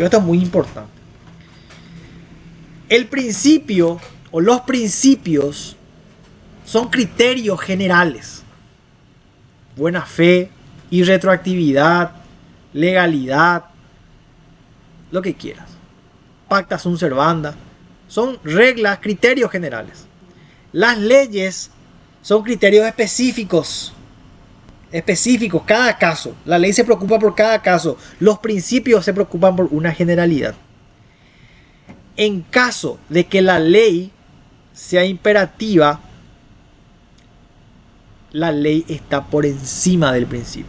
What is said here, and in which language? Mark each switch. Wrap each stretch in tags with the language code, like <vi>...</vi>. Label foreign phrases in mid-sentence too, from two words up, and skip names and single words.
<es>Esto es muy importante. El principio o los principios son criterios generales. Buena fe, irretroactividad, legalidad, lo que quieras.</es> <la>Pacta sunt servanda.</la> <es>Son reglas, criterios generales. Las leyes son criterios específicos. Específicos, cada caso. La ley se preocupa por cada caso. Los principios se preocupan por una generalidad. En caso de que la ley sea imperativa, la ley está por encima del principio.</es>